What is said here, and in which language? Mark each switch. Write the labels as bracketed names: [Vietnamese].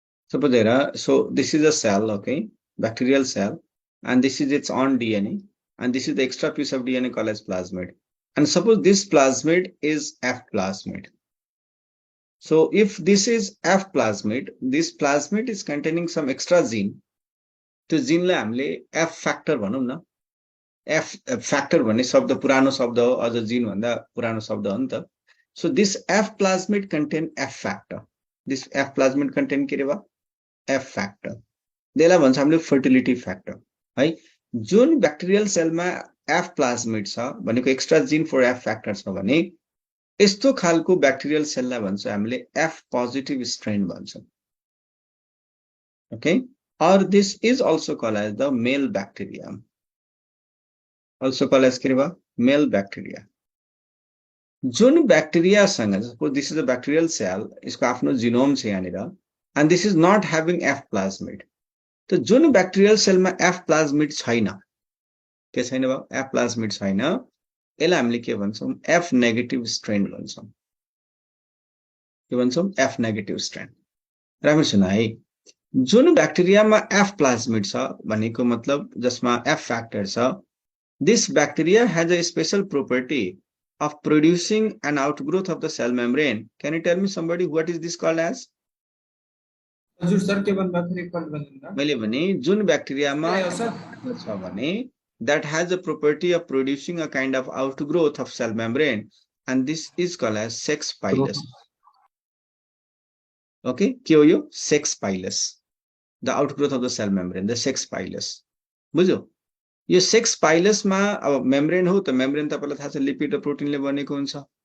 [English] Suppose there, so this is a cell, okay, bacterial cell, and this is its own DNA, and this is the extra piece of DNA called as plasmid. And suppose this plasmid is F plasmid. So if this is F plasmid, this plasmid is containing some extra gene. [Nepali] त्यो जिनलाई हामीले F factor भनौं न। F factor भन्ने शब्द पुरानो शब्द हो, अझ जिन भन्दा पुरानो शब्द हो नि त। [English] So this F plasmid contain F factor. This F plasmid contain [Nepali] के रे बा? [English] F factor. [Nepali] त्यसलाई भन्छ हामीले fertility factor है। जुन ब्याक्टेरियल सेलमा F plasmid छ भनेको एक्स्ट्रा जिन फर F factor छ भने यस्तो खालको ब्याक्टेरियल सेललाई भन्छ हामीले F positive strain भन्छौं। [English] Okay, or this is also called as the male bacterium. Also called as [Nepali] के रे बा? [English] Male bacteria. [Nepali] जुन ब्याक्टेरिया सँग, [English] suppose this is a bacterial cell, [Nepali] इसको आफ्नो जिनोम छ यहाँनिर, [English] and this is not having F plasmid. [Nepali] त जुन ब्याक्टेरियल सेलमा एफ प्लाज्मिड छैन, के छैन भयो, एफ प्लाज्मिड छैन, यसलाई हामीले के भन्छौँ, एफ नेगेटिभ स्ट्रेन भन्छौँ। के भन्छौँ, एफ नेगेटिभ स्ट्रेन। राम्रो सुन है, जुन ब्याक्टेरियामा एफ प्लाज्मिड छ भनेको मतलब जसमा एफ फ्याक्टर छ, [English] this bacteria has a special property of producing an outgrowth of the cell membrane. Can you tell me somebody what is this called as? [Nepali] हजुर sir के भन्नुभयो फेरि एकपल्ट भन्दिनु मैले भने जुन ब्याक्टेरियामा सर छ भने [English] that has a property of producing a kind of outgrowth of cell membrane, and this is called as sex pilus. Okay, [Nepali] के हो यो, [English] sex pilus, the outgrowth of the cell membrane, the sex pilus. [Nepali] बुझ्यो, यो sex पाइलसमा अब membrane हो त membrane तपाईलाई थाहा छ लिपिड र प्रोटिनले बनेको हुन्छ।